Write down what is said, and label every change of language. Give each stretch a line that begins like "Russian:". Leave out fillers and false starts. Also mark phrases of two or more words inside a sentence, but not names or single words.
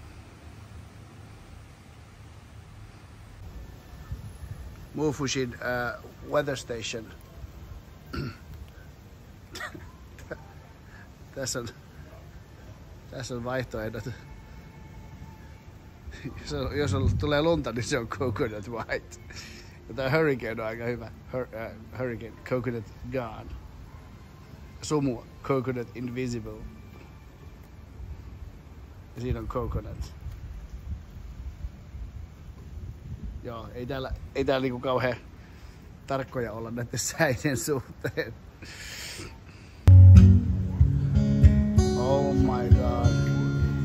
English: Mufushin weather station.
Finnish: Tässä on vaihtoehdot. Jos tulee lunta, niin se on
English: coconut white.
Finnish: Ja tämä hurricane on aika hyvä.
English: Hurricane, coconut gone. Sumu, coconut invisible.
Finnish: Ja siinä on coconut. Joo, ei täällä niinku kauhean tarkkoja olla näiden säiden suhteen.
English: Oh my god.